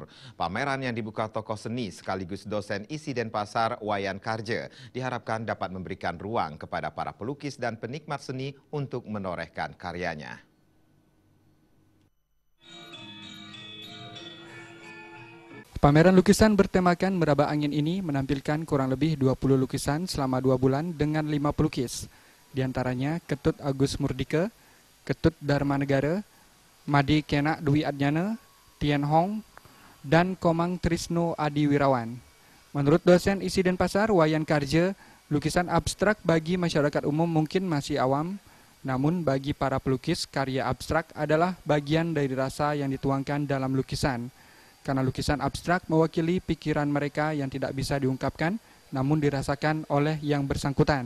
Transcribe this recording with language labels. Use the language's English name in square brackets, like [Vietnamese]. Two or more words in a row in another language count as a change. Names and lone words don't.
[Indonesian] Pameran yang dibuka tokoh seni sekaligus dosen ISI Denpasar Wayan Karje diharapkan dapat memberikan ruang kepada para pelukis dan penikmat seni untuk menorehkan karyanya. Pameran lukisan bertemakan Meraba Angin ini menampilkan kurang lebih 20 lukisan selama 2 bulan dengan 5 pelukis. Di antaranya Ketut Agus Murdike, Ketut Dharma Negara, Madi Kenak Dwi Adnyana, Tien Hong, dan Komang Trisno Adi Wirawan. Menurut dosen ISI Denpasar Wayan Karje, lukisan abstrak bagi masyarakat umum mungkin masih awam, namun bagi para pelukis, karya abstrak adalah bagian dari rasa yang dituangkan dalam lukisan. Karena lukisan abstrak mewakili pikiran mereka yang tidak bisa diungkapkan, namun dirasakan oleh yang bersangkutan.